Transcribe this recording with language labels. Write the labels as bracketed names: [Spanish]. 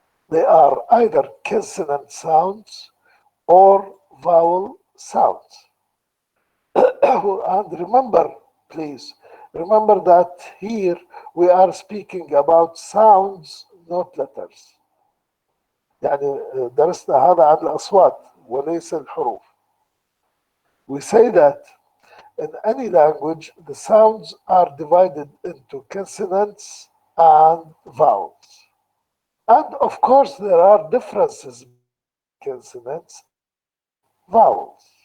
[English] They are either consonant sounds or vowel sounds. And remember, please, remember that here we are speaking about sounds, not letters. [Arabic] يعني درسنا هذا عن الأصوات وليس الحروف. [English] We say that in any language, the sounds are divided into consonants and vowels. And of course, there are differences between consonants and vowels.